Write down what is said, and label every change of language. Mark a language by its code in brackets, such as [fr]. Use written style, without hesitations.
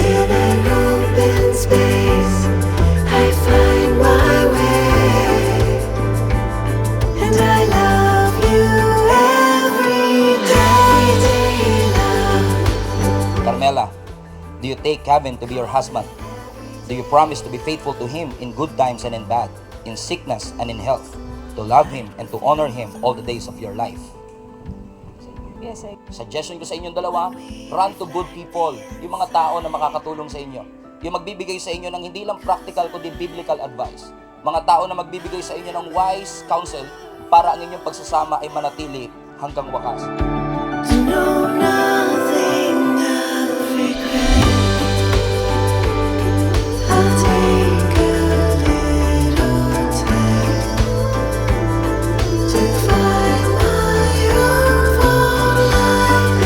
[en] In an open space, I find my way, and I love you every day, love. Carmela, do you take Kevin to be your husband? Do you promise to be faithful to him in good times and in bad, in sickness and in health, to love him and to honor him all the days of your life? Yes, I [tl] Suggestion ko sa inyong dalawa, [en] run to good people, [tl] yung mga tao na makakatulong sa inyo. Yung magbibigay sa inyo ng hindi lang practical kundi biblical advice. Mga tao na magbibigay sa inyo ng wise counsel para ang inyong pagsasama ay manatili hanggang wakas. [en] To know nothing of regret. I'll take a little time to find my own farmland.